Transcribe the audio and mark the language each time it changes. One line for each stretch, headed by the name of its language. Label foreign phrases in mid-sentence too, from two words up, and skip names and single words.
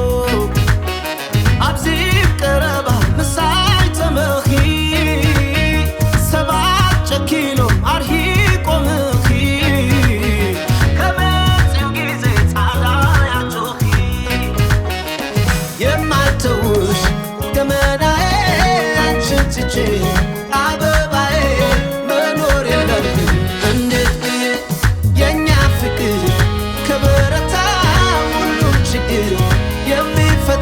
Tigrinya: ኣብዚ ቀረባ ምሳይ ተመኺ ሰባት ጨኪኖም ኣርሂቆምኺ ከመፅኡ ጊዜ ጻዕዳ ያጮኺ
Amharic: የማልተውሽ ገመናዬ አንቺን ትቼ አበባዬ መኖር የለብኝ እንዴት ብዬ የኛ ፍቅር ከበረታ ሁሉም ችግር የሚፈታ